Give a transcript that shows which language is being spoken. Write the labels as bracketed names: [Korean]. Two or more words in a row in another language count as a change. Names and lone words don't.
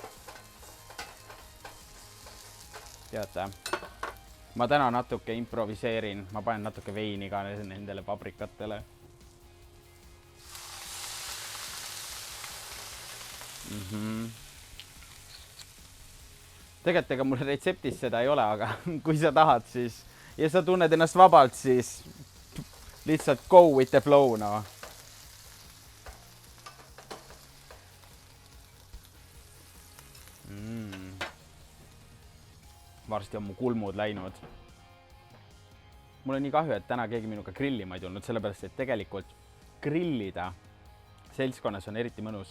[Estonian] Teate, ma täna natuke improviseerin, ma panen natuke veini ka nendele paprikatele. Tegelikult ega mul retseptis seda ei ole, aga kui sa tahad, siis ja sa tunned ennast vabalt, siis lihtsalt [English] go with the flow, [Estonian] no. Varsti on mu kulmud läinud. Mul on nii kahju, et täna keegi minuga grillima ei tulnud, sellepärast, et tegelikult grillida seltskonnas on eriti mõnus.